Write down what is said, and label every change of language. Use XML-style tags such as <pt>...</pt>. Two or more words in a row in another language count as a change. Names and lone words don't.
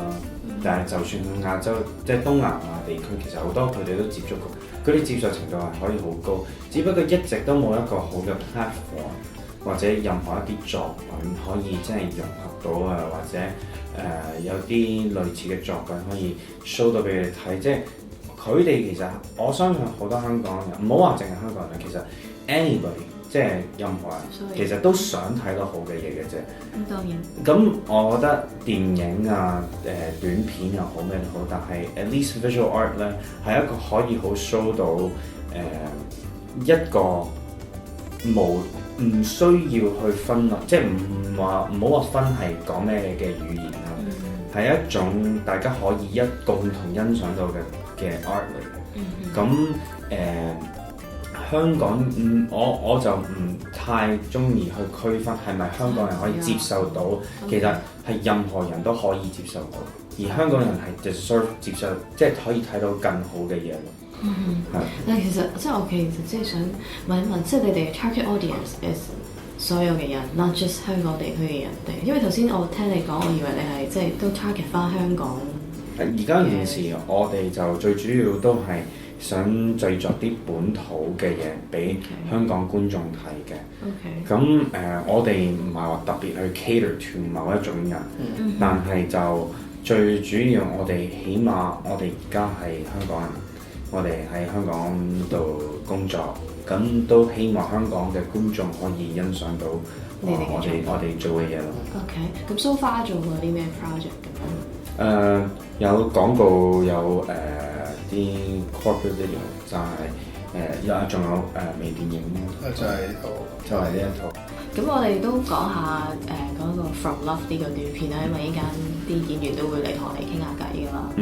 <yue>但係就算去亞洲，即係東南亞地區，其實好多佢哋都接觸過，佢哋接受程度係可以好高，只不過一直都冇一個好嘅 platform 或者任何一啲作品可以真係融合到啊，或者有啲類似嘅作品可以 show 到俾佢哋睇，即係佢哋其實我相信好多香港人，唔好話淨係香港人，其實 anybody。即係任何人，其實都想睇到好嘅嘢嘅啫。咁當然。咁我覺得電影啊、短片又好咩都好，但係</yue> <en>at least visual art</en> <yue>咧係一個可以好 show 到一個唔需要去分即係唔好話分係講咩嘅語言啦，係一種大家可以共同欣賞到嘅 art 嚟嘅。咁香港我就唔太中意去區分係咪香港人可以接受到，其實係任何人都可以接受到，而香港人係 deserve 接受，即係可以睇到更好嘅嘢咯。但係其實即係想問一問，即係你哋</yue> <en>target audience is</en> <yue>所有嘅人 ，</yue> <en>not just</en> <yue>香港地區嘅人哋，因為頭先我聽你講，我以為你係即係都 target 翻香港。而家件事我哋就最主要都係想製作啲本土嘅嘢俾香港觀眾睇嘅。咁我哋唔係話特別去</yue> <en>cater to</en> <yue>某一種人，但係就最主要我哋起碼我哋而家係香港人，我哋喺香港度工作，咁都希望香港嘅觀眾可以欣賞到我哋做嘅嘢咯。咁</yue> <en>so far</en> <yue>做過啲咩 project 咁樣？有廣告，有啲</yue> <en>corporate video，</en> <yue>就係仲有微電影咯，就係呢一套。咁我哋都講下嗰個 From Love 呢個短片啦，因為依家啲演員都會嚟同我哋傾下偈噶啦。</yue>